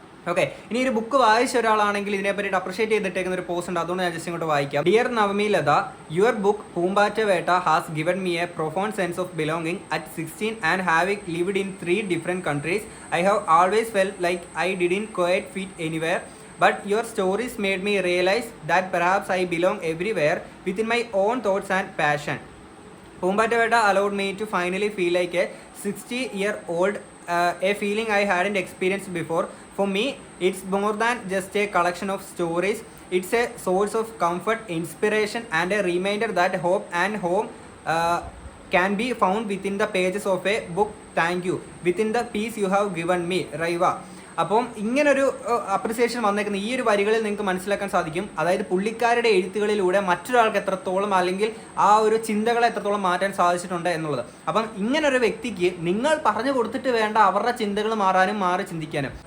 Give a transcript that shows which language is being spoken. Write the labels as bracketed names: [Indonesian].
[Malayalam] Okay, ഇനി ഒരു book വായിച്ച ഒരാളാണെങ്കിൽ ഇതിനെ പറ്റിയിട്ട് അപ്രിഷിയേറ്റ് ചെയ്തിട്ടേക്കുന്ന ഒരു പോസ്റ്റ് ഉണ്ട്, അതുകൊണ്ട് ഞാൻ ജസ്റ്റ് ഇങ്ങോട്ട് വായിക്കാം. [English] Dear Navami Lata, your book Poombatta Vetta has given me a profound sense of belonging at 16 and having lived in 3 different countries. I have always felt like I didn't quite fit anywhere. But your stories made me realize that perhaps I belong everywhere within my own thoughts and passion. Pumbata Veta allowed me to finally feel like a 60-year-old, a feeling I hadn't experienced before. For me, it's more than just a collection of stories. It's a source of comfort, inspiration, and a reminder that hope and home can be found within the pages of a book. Thank you. Within the peace you have given me, Raiva. [Malayalam] അപ്പം ഇങ്ങനൊരു appreciation വന്നേക്കുന്ന ഈ ഒരു വരികളിൽ നിങ്ങൾക്ക് മനസ്സിലാക്കാൻ സാധിക്കും, അതായത് പുള്ളിക്കാരുടെ എഴുത്തുകളിലൂടെ മറ്റൊരാൾക്ക് എത്രത്തോളം അല്ലെങ്കിൽ ആ ഒരു ചിന്തകളെ എത്രത്തോളം മാറ്റാൻ സാധിച്ചിട്ടുണ്ട് എന്നുള്ളത്. അപ്പം ഇങ്ങനൊരു വ്യക്തിക്ക് നിങ്ങൾ പറഞ്ഞു കൊടുത്തിട്ട് വേണ്ട അവരുടെ ചിന്തകൾ മാറാനും മാറി ചിന്തിക്കാനും.